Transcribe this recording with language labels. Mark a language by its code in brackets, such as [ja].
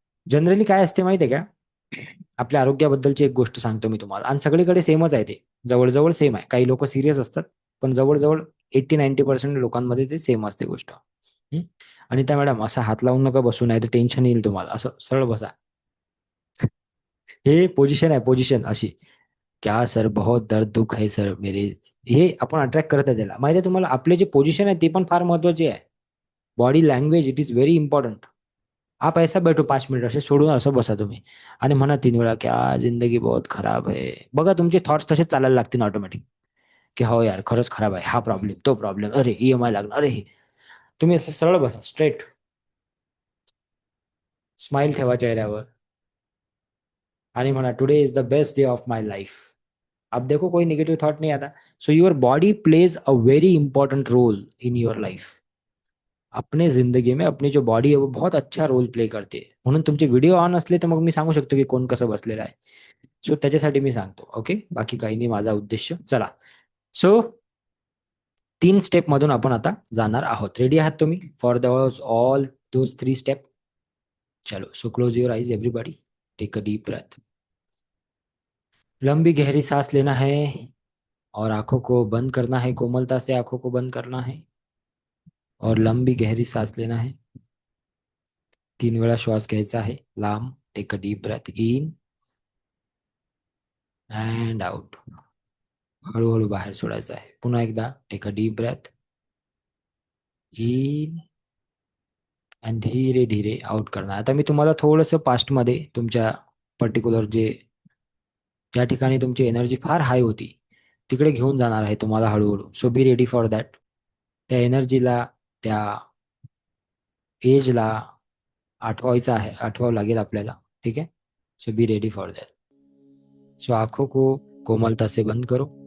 [mr] Generally काय असते माहिती आहे का? आपल्या आरोग्याबद्दलची एक गोष्ट सांगतो मी तुम्हाला, आणि सगळीकडे सेमच आहे ते. जवळजवळ सेम आहे. काही लोक सिरियस असतात, पण जवळजवळ 80-90% लोकांमध्ये ते सेम असते गोष्ट. हं? आणि त्या मॅडम असा हात लावून नका बसू, नाही तर टेन्शन येईल तुम्हाला. असं सरळ बसा. हे पोझिशन आहे, पोझिशन अशी. [hi] क्या सर, बहुत दर्द दुख है सर मेरे. [mr] हे आपण अट्रॅक्ट करत आहे त्याला. माहिती आहे तुम्हाला, आपले जे पोझिशन आहे ते पण फार महत्वाचे आहे. [en] Body language it is very important. [hi] आप ऐसा बैठो 5 मिनिट, [mr] असे सोडून असं बसा तुम्ही, आणि म्हणा 3 वेळा, [hi] क्या जिंदगी बहुत खराब है. [mr] बघा तुमचे थॉट्स तसेच चालायला लागतील ऑटोमॅटिक, की हो यार खरंच खराब आहे, हा प्रॉब्लेम तो प्रॉब्लेम, अरे EMI लागणार, अरे हे. तुम्ही असं सरळ बसा, स्ट्रेट, स्माइल ठेवा चेहऱ्यावर, आणि म्हणा [en] Today is the best day of my life. [hi] अब देखो कोई नेगेटिव थॉट नहीं आता. [en] So your body plays a very important role in your life. [hi] अपने जिंदगी में अपनी जो बॉडी आहे वो बहुत अच्छा रोल प्ले करते. [mr] म्हणून तुमचे व्हिडिओ ऑन असले तर मग मी सांगू शकतो की कोण कसं बसलेलं आहे. सो त्याच्यासाठी मी सांगतो. ओके, बाकी काही नाही माझा उद्देश. चला, सो 3 स्टेप मधून आपण आता जाणार आहोत. [en] Ready आहात तुम्ही for the all those 3 step? चलो, so close your eyes everybody. Take a deep breath. [hi] लंबी गहरी सांस लेना है और आंखों को बंद करना है. कोमलता से आंखों को बंद करना है और लंबी गहरी सांस लेना है. [mr] 3 वेळा श्वास घ्यायचा आहे लांब. [en] Take a deep breath in and out. [mr] हळूहळू बाहेर सोडायचं आहे. पुन्हा एकदा [en] take a deep breath in [mr] and धीरे धीरे आउट करणार. आता मी तुम्हाला थोडंसं पास्टमध्ये तुमच्या पर्टिक्युलर जे ज्या ठिकाणी तुमची एनर्जी फार हाय होती तिकडे घेऊन जाणार आहे तुम्हाला हळूहळू. [en] So be ready for that. [mr] त्या एनर्जीला, त्या एजला आठवायचं आहे, आठवावं लागेल आपल्याला. ठीक आहे? [en] So be ready for that. [hi] सो आंखों को कोमलता से बंद करो.